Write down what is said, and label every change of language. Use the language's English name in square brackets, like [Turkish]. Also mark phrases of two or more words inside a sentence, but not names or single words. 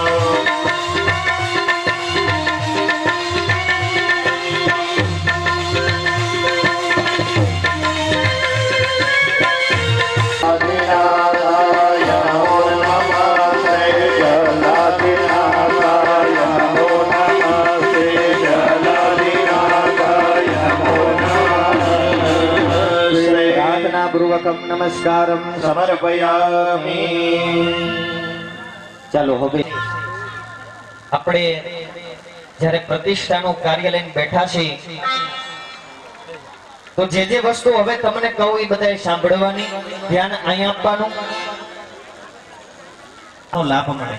[Sanskrit] आदिनाथाय नमो नमस्ते जलाधिनाथाय नमो नमस्ते जलाधिनाथाय नमो नमस्ते. પ્રાર્થનાપૂર્વકમ નમસ્કારમ સમર્પયામિ. [Gujarati] ચાલો હવે આપણે જ્યારે પ્રતિષ્ઠાનું કાર્ય લઈને બેઠા છીએ તો જે વસ્તુ હવે તમને કહું એ બધાએ સાંભળવાની, ધ્યાન અહીં આપવાનું, લાભ મળે.